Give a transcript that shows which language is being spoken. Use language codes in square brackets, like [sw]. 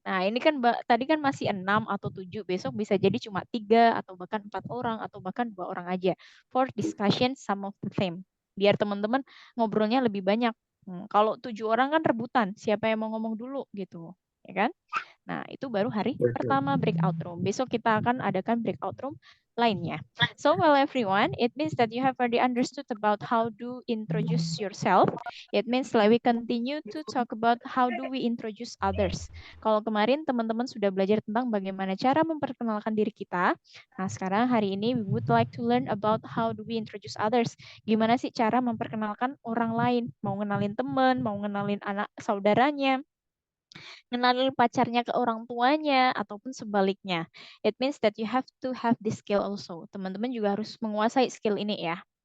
[id] Nah ini kan tadi kan masih 6 atau 7, besok bisa jadi cuma 3 atau bahkan 4 orang atau bahkan 2 orang aja. [en] For discussion some of the theme. [id] Biar teman-teman ngobrolnya lebih banyak. Kalau 7 orang kan rebutan, siapa yang mau ngomong dulu gitu, ya kan? Nah itu baru hari pertama breakout room. Besok kita akan adakan breakout room lainnya. [en] So well everyone, it means that you have already understood about how to introduce yourself. It means like we continue to talk about how do we introduce others. [id] Kalau kemarin teman-teman sudah belajar tentang bagaimana cara memperkenalkan diri kita. Nah sekarang hari ini [en] we would like to learn about how do we introduce others. [id] Gimana sih cara memperkenalkan orang lain? Mau ngenalin teman, mau ngenalin anak saudaranya, ngenalin pacarnya ke orang tuanya, ataupun sebaliknya. [en] It means that you have to have this skill also. [id] Teman-teman juga harus menguasai skill ini ya.